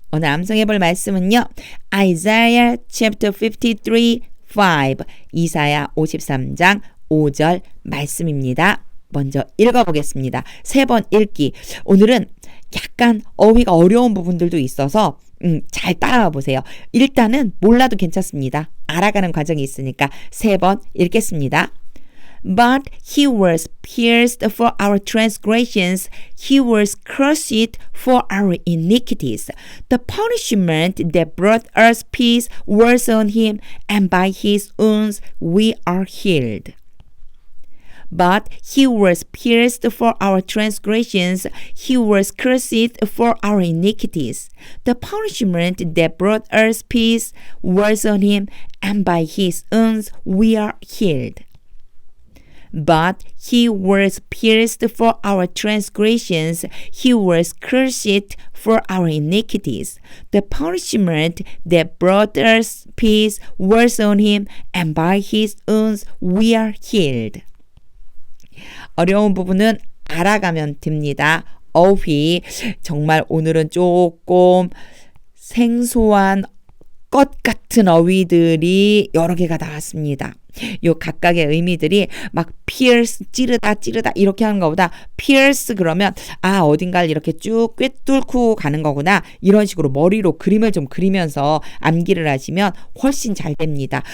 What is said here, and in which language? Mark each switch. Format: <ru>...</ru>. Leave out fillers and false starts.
<ko>오늘 암송해 볼 말씀은요.</ko> <en>Isaiah chapter 53:5</en> <ko>이사야 53장 5절 말씀입니다. 먼저 읽어보겠습니다. 3번 읽기. 오늘은 약간 어휘가 어려운 부분들도 있어서 잘 따라와 보세요. 일단은 몰라도 괜찮습니다. 알아가는 과정이 있으니까 3번 읽겠습니다.</ko> <en>But he was pierced for our transgressions, he was crushed for our iniquities. The punishment that brought us peace was on him, and by his wounds we are healed. But he was pierced for our transgressions, he was crushed for our iniquities. The punishment that brought us peace was on him, and by his wounds we are healed. But he was pierced for our transgressions, he was crushed for our iniquities. The punishment that brought us peace was on him, and by his wounds we are healed.</en> <ko>어려운 부분은 알아가면 됩니다. 어휘, 정말 오늘은 조금 생소한 것 같은 어휘들이 여러 개가 나왔습니다. 요 각각의 의미들이 막 pierce, 찌르다 이렇게 하는 것보다 pierce 그러면 어딘가를 이렇게 쭉 꿰뚫고 가는 거구나 이런 식으로 머리로 그림을 좀 그리면서 암기를 하시면 훨씬 잘 됩니다.</ko>